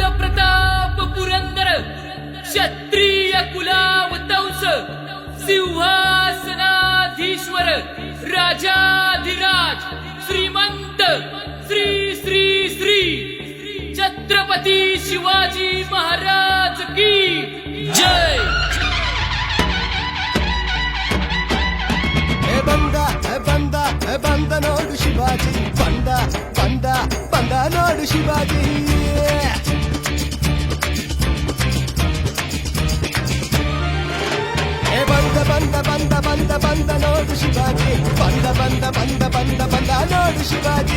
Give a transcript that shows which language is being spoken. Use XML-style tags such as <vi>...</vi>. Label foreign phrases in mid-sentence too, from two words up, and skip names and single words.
<mr>प्रताप पुरंदर क्षत्रिय कुलावतंस सिंहासनाधीश्वर राजाधिराज श्रीमंत श्री श्री श्री छत्रपती शिवाजी महाराज की जय.</mr> <kn>ಬಂದ ನೋಡು ಶಿವಾಜಿ ಬಂದ ಬಂದ ಬಂದ ನೋಡು ಶಿವಾಜಿ. ಬಂದ ಬಂದ ಬಂದ ಬಂದ ಬಂದ ನೋಡು ಶಿವಾಜಿ ಬಂದ ಬಂದ ಬಂದ ಬಂದ ಬಂದ ನೋಡು ಶಿವಾಜಿ.</kn>